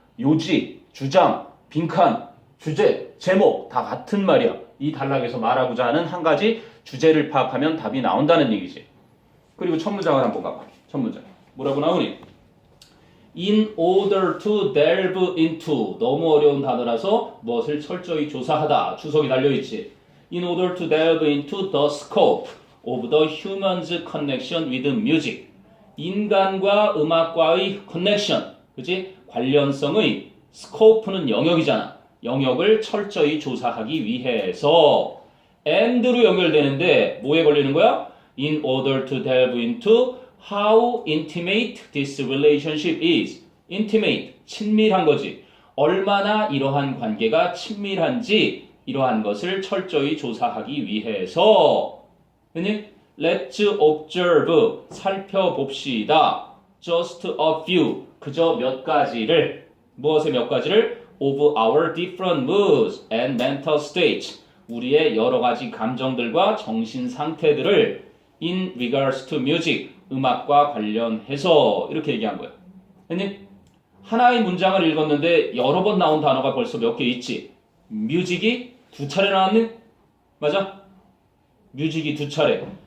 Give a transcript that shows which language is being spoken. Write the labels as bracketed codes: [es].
[ko] 요지, 주장, 빈칸, 주제, 제목 다 같은 말이야. 이 단락에서 말하고자 하는 한 가지 주제를 파악하면 답이 나온다는 얘기지. 그리고 첫 문장을 한번 가봐. 첫 문장 뭐라고 나오니? [en] In order to delve into. [ko] 너무 어려운 단어라서 무엇을 철저히 조사하다. 주석이 달려있지. [en] In order to delve into the scope of the human's connection with music. [ko] 인간과 음악과의 connection. 그치? 관련성의 scope는 영역이잖아. 영역을 철저히 조사하기 위해서. and로 연결되는데 뭐에 걸리는 거야? [en] In order to delve into how intimate this relationship is. [ko] intimate, 친밀한 거지. 얼마나 이러한 관계가 친밀한지 이러한 것을 철저히 조사하기 위해서. [en] Let's observe, [ko] 살펴봅시다. [en] Just a few, [ko] 그저 몇 가지를. 무엇의 몇 가지를? [en] Of our different moods and mental states. [ko] 우리의 여러 가지 감정들과 정신 상태들을 [en] in regards to music, [ko] 음악과 관련해서 이렇게 얘기한 거예요. 했니? 하나의 문장을 읽었는데 여러 번 나온 단어가 벌써 몇 개 있지. 뮤직이 2차례 나왔니? 맞아? 뮤직이 2차례.